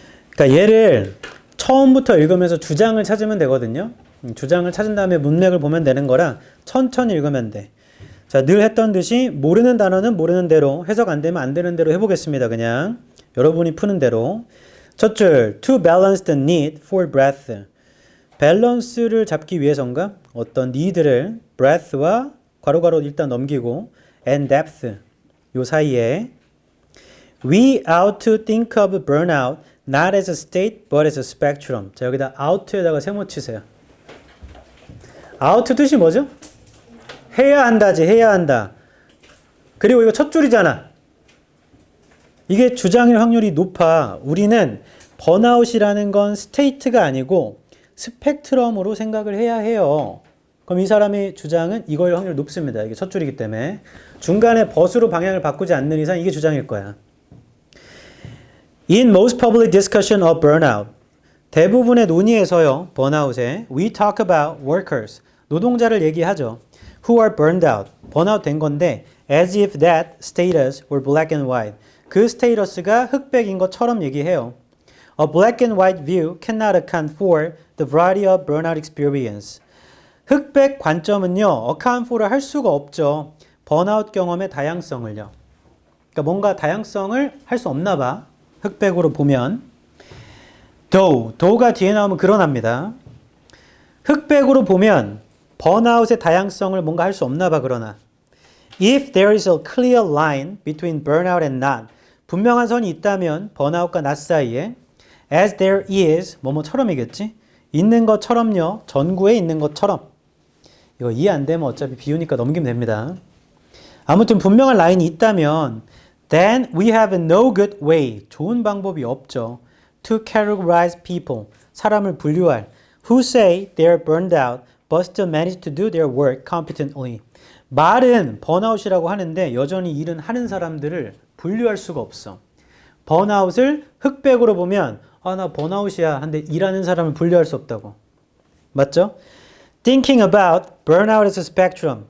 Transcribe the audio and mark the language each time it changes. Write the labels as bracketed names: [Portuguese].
[Korean] 그러니까 얘를 처음부터 읽으면서 주장을 찾으면 되거든요. 주장을 찾은 다음에 문맥을 보면 되는 거라 천천히 읽으면 돼. 자, 늘 했던 듯이 모르는 단어는 모르는 대로, 해석 안 되면 안 되는 대로 해보겠습니다. 그냥 여러분이 푸는 대로. 첫 줄, [English] to balance the need for breath. [Korean] 밸런스를 잡기 위해서인가? 어떤 need를 breath와 괄호괄호 일단 넘기고 [English] and depth [Korean] 요 사이에 [English] we ought to think of burnout not as a state but as a spectrum. [Korean] 자, 여기다 out에다가 세모 치세요. out 뜻이 뭐죠? 해야 한다지, 해야 한다. 그리고 이거 첫 줄이잖아. 이게 주장일 확률이 높아. 우리는 번아웃이라는 건 스테이트가 아니고 스펙트럼으로 생각을 해야 해요. 그럼 이 사람의 주장은 이거일 확률이 높습니다. 이게 첫 줄이기 때문에. 중간에 벗으로 방향을 바꾸지 않는 이상 이게 주장일 거야. [English] In most public discussion of burnout, [Korean] 대부분의 논의에서요, 번아웃에 [English] we talk about workers, [Korean] 노동자를 얘기하죠. [English] Who are burned out, [Korean] 번아웃 된 건데 [English] as if that status were black and white, [Korean] 그 스테이터스가 흑백인 것처럼 얘기해요. [English] A black and white view cannot account for the variety of burnout experience. [Korean] 흑백 관점은요, account for를 할 수가 없죠. 번아웃 경험의 다양성을요. 그러니까 뭔가 다양성을 할 수 없나 봐. 흑백으로 보면. though,가 뒤에 나오면 그러납니다. 흑백으로 보면 번아웃의 다양성을 뭔가 할 수 없나 봐, 그러나. [English] If there is a clear line between burnout and not, [Korean] 분명한 선이 있다면 번아웃과 not 사이에 [English] as there is, [Korean] 뭐뭐처럼이겠지? 있는 것처럼요. 전구에 있는 것처럼. 이거 이해 안 되면 어차피 비우니까 넘기면 됩니다. 아무튼 분명한 라인이 있다면 [English] then we have no good way, [Korean] 좋은 방법이 없죠. [English] to categorize people, [Korean] 사람을 분류할 [English] who say they're burned out but still manage to do their work competently. [Korean] 말은 번아웃이라고 하는데 여전히 일은 하는 사람들을 분류할 수가 없어. 번아웃을 흑백으로 보면 아, 나 번아웃이야 한데 일하는 사람을 분류할 수 없다고. 맞죠? [English] Thinking about burnout as a spectrum.